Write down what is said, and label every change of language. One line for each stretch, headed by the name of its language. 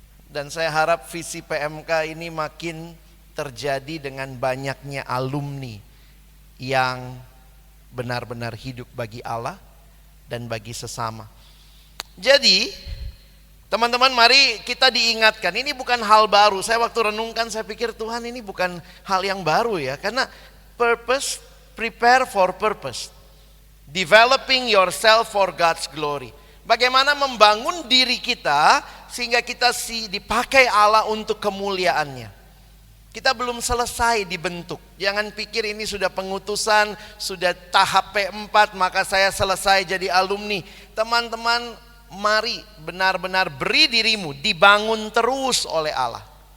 Indonesian: Dan saya harap visi PMK ini makin terjadi dengan banyaknya alumni yang benar-benar hidup bagi Allah dan bagi sesama. Jadi teman-teman, mari kita diingatkan, ini bukan hal baru. Saya waktu renungkan saya pikir Tuhan ini bukan hal yang baru ya. Karena
English: purpose, prepare for purpose. Developing yourself for God's glory.
Indonesian: Bagaimana membangun diri kita sehingga kita dipakai Allah untuk kemuliaannya. Kita belum selesai dibentuk. Jangan pikir ini sudah pengutusan, sudah tahap P4 maka saya selesai jadi alumni. Teman-teman, mari benar-benar beri dirimu dibangun terus oleh Allah.